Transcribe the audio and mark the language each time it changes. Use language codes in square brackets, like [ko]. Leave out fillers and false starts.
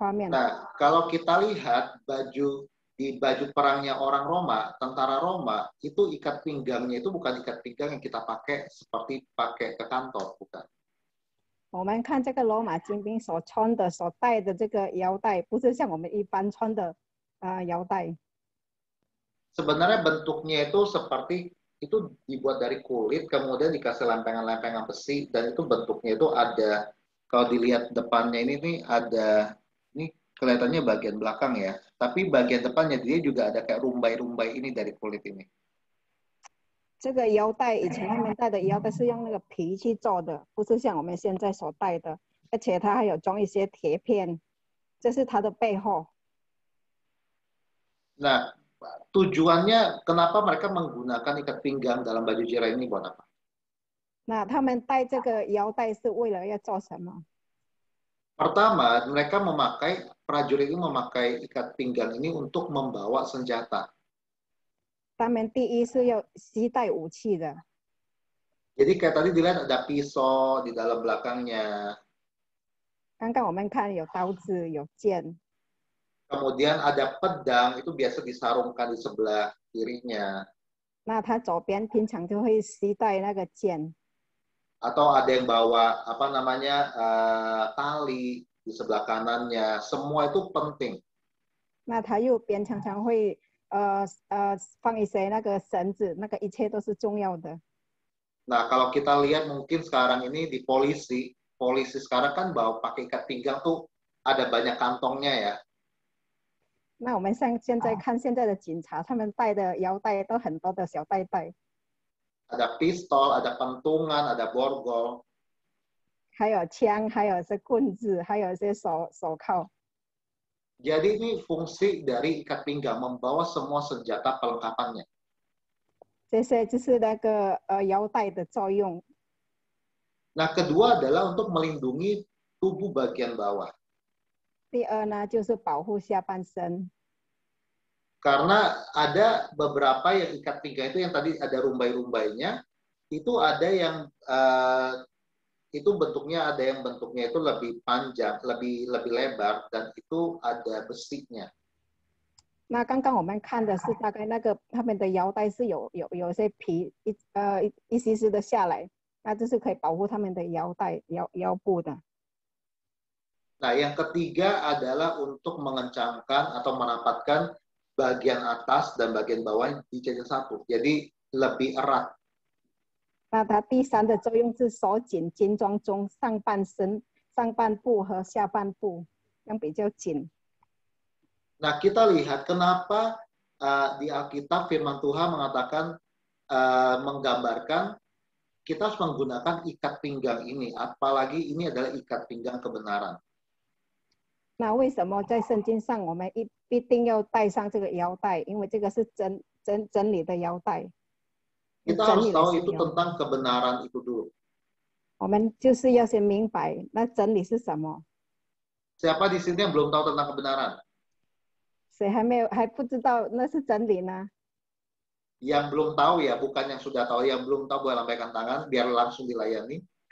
[id] Nah, kalau kita lihat di baju perangnya orang Roma, tentara Roma, itu ikat pinggangnya itu bukan ikat pinggang yang kita pakai seperti pakai ke kantor, bukan. [zh] 我们看这个罗马精兵所穿的、所戴的这个腰带，不是像我们一般穿的腰带。 [id] Sebenarnya bentuknya itu seperti itu dibuat dari kulit, kemudian dikasih lempengan-lempengan besi, dan itu bentuknya itu ada, kalau dilihat depannya ini nih ada, ini kelihatannya bagian belakang ya, tapi bagian depannya dia juga ada kayak rumbai-rumbai ini dari kulit ini. [zh] 这个腰带以前他们戴的腰带是用那个皮去做的，不是像我们现在所戴的，而且它还有装一些铁片，这是它的背后。 [id] Nah, tujuannya kenapa mereka menggunakan ikat pinggang dalam baju jirah ini buat apa? [zh] 那他们戴这个腰带是为了要做什么？ [id] Pertama, prajurit ini memakai ikat pinggang ini untuk membawa senjata. [zh] 他们第一是要携带武器的。 [id] Jadi kayak tadi dilihat ada pisau di dalam belakangnya. [zh] 刚刚我们看有刀子、有剑。 [id] Kemudian ada pedang, itu biasa disarungkan di sebelah kirinya. [zh] 那他左边平常就会携带那个剑。 [id] Atau ada yang bawa apa namanya tali di sebelah kanannya. Semua itu penting. [zh] 那他右边常常会放一些那个绳子，那个一切都是重要的。 [id] Nah, kalau kita lihat mungkin sekarang ini di polisi sekarang kan bawa pakai ikat pinggang tuh ada banyak kantongnya ya. [zh] 那我们现在看现在的警察，他们戴的腰带都很多的小带带。 [id] Ada pistol, ada pentungan, ada borgol. [zh] 还有枪，还有些棍子，还有些手铐。 [id] Jadi ini fungsi dari ikat pinggang, membawa semua senjata perlengkapannya. [zh] 这些就是那个腰带的作用。 [id] Nah, kedua adalah untuk melindungi tubuh bagian bawah. [zh] 第二呢，就是保护下半身。 [id] Karena ada beberapa yang ikat pinggang itu yang tadi ada rumbai-rumbainya, itu ada yang itu bentuknya ada yang bentuknya itu lebih panjang, lebih lebar, dan itu ada besinya. [zh] 那刚刚我们看的是大概那个他们的腰带是有些皮一丝丝的下来，那这是可以保护他们的腰带腰部的。 [id] Nah, yang ketiga adalah untuk mengencangkan atau merapatkan bagian atas dan bagian bawah dijadikan satu. Jadi lebih erat. [zh] 那它第三的作用是收紧精装中上半身、上半部和下半部 [id] yang [zh] 比较紧。 [id] Nah, kita lihat kenapa di Alkitab firman Tuhan mengatakan menggambarkan kita harus menggunakan ikat pinggang ini, apalagi ini adalah ikat pinggang kebenaran. [zh] 那为什么在圣经上我们必定要带上这个腰带？因为这个是真理的腰带。 [id] Kita harus tahu itu tentang kebenaran itu dulu. [zh] 我们就是要先明白那真理是什么。 [id] Siapa di sini yang belum tahu tentang kebenaran? [zh] 谁还不知道那是真理呢？ [id] Yang belum tahu ya, bukan yang sudah tahu. Yang belum tahu boleh lambaikan tangan biar langsung dilayani.